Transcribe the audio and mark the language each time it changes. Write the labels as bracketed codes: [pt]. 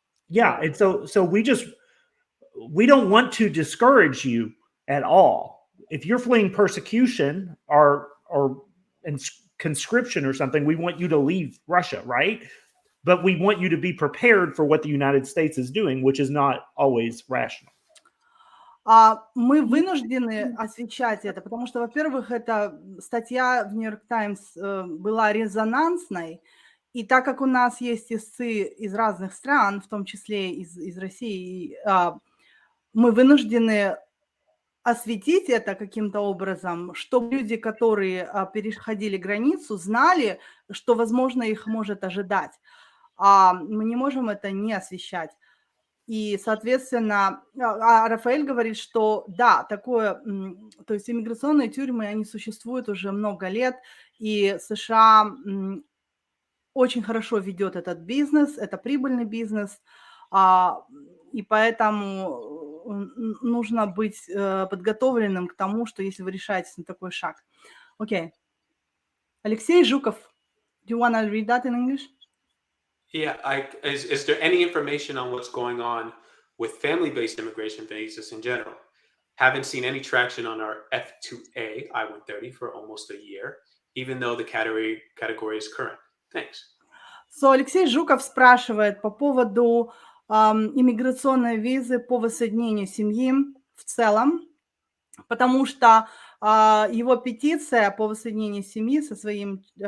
[en] Yeah, and so we don't want to discourage you at all. If you're fleeing persecution or conscription or something, we want you to leave Russia, right? But we want you to be prepared for what the United States is doing, which is not always rational. [ru] Мы вынуждены освещать это, потому что, во-первых, эта статья в New York Times была резонансной, и так как у нас есть истцы из разных стран, в том числе из России, мы вынуждены осветить это каким-то образом, чтобы люди, которые переходили границу, знали, что, возможно, их может ожидать. Мы не можем это не освещать. И, соответственно, Рафаэль говорит, что да, такое, то есть иммиграционные тюрьмы, они существуют уже много лет, и США очень хорошо ведет этот бизнес, это прибыльный бизнес, и поэтому нужно быть подготовленным к тому, что если вы решаетесь на такой шаг. Окей. [en] Алексей Жуков, do you want to read that in English? Yeah, is there any information on what's going on with family-based immigration visas in general? Haven't seen any traction on our F2A I-130 for almost a year, even though the category is current. Thanks. So, [ru] Алексей Жуков спрашивает по поводу иммиграционной визы по воссоединению семьи в целом, потому что его петиция по воссоединению семьи со своим